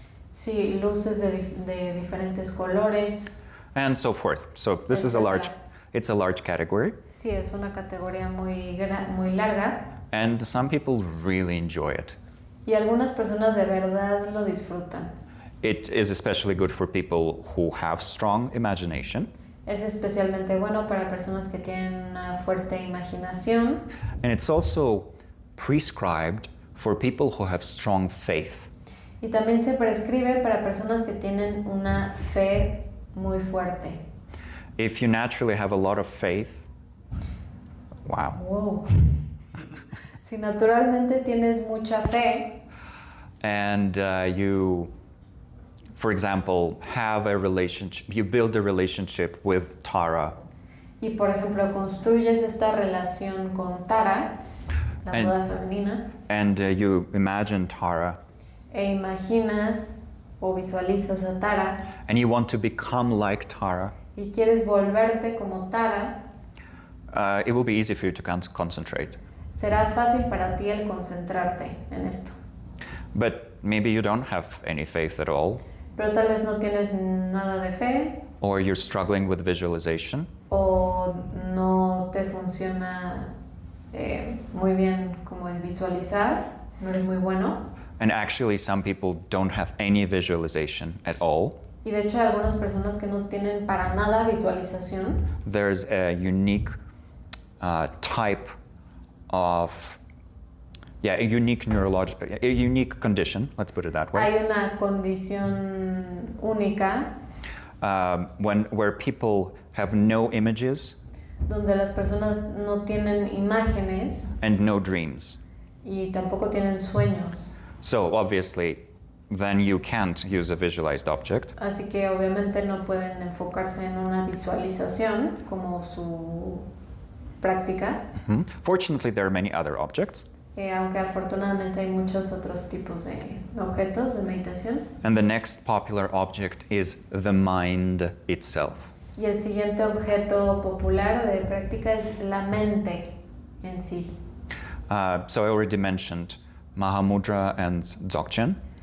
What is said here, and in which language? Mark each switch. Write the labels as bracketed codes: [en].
[es] Sí, luces de diferentes colores. [en] and so forth. So, this is it's a large category, [es] Sí, es una categoría muy larga. [en] and some people really enjoy it. [es] Y algunas personas de verdad lo disfrutan. [en] It is especially good for people who have strong imagination, [es] Es especialmente bueno para personas que tienen una fuerte imaginación. [en] and it's also prescribed for people who have strong faith. [es] Y también se prescribe para personas que tienen una fe muy fuerte. [en] If you naturally have a lot of faith, wow. Wow. [es] Si naturalmente tienes mucha fe [en] And you, for example, have a relationship, you build a relationship with Tara, [es] y, por ejemplo, construyes esta relación con Tara, la [en] And- [es] Buda femenina, [en] and you imagine Tara, [es] e imaginas o visualizas a Tara [en] and you want to become like Tara, [es] y quieres volverte como Tara, [en] it will be easy for you to concentrate. [es] será fácil para ti el concentrarte en esto. [en] But maybe you don't have any faith at all, [es] Pero tal vez no tienes nada de fe [en] or you're struggling with visualization, [es] o no te funciona muy bien como el visualizar, no eres muy bueno. [en] and actually some people don't have any visualization at all. [es] Y de hecho hay algunas personas que no tienen para nada visualización. [en] There's a unique type of, a unique a unique condition, let's put it that way, [es] Hay una condición única [en] where people have no images [es] donde las personas no tienen imágenes [en] and no dreams. [es] y tampoco tienen sueños. [en] So obviously, then you can't use a visualized object. [es] Así que obviamente no pueden enfocarse en una visualización como su práctica, [en] Fortunately, there are many other objects, [es] aunque afortunadamente hay muchos otros tipos de objetos de meditación. [en] and the next popular object is the mind itself. [es] Y el siguiente objeto popular de práctica es la mente en sí. [en] So I already mentioned Mahamudra and Dzogchen,